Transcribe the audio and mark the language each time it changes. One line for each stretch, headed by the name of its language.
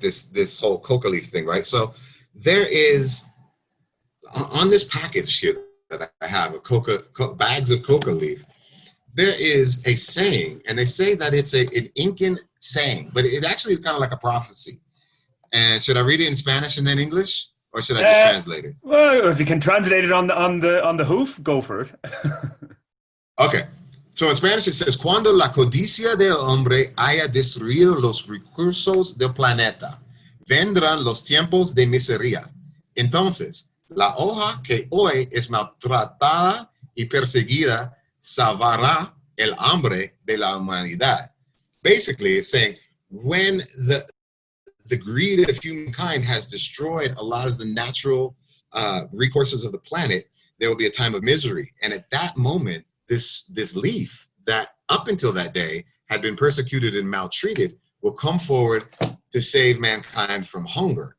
English: This whole coca leaf thing, right? So there is on this package here that I have of bags of coca leaf. There is a saying, and they say that it's an Incan saying, but it actually is kind of like a prophecy. And should I read it in Spanish and then English, or should I just translate it? Well, if you can translate it on the hoof, go for it. Okay.
Spanish: So in Spanish it says, "Cuando la codicia del hombre haya destruido los recursos del planeta, vendrán los tiempos de miseria. Entonces, la hoja que hoy es maltratada y perseguida salvará el hambre de la humanidad."
English: Basically, it's saying when the greed of humankind has destroyed a lot of the natural resources of the planet, there will be a time of misery. And at that moment, this leaf that up until that day had been persecuted and maltreated will come forward to save mankind from hunger.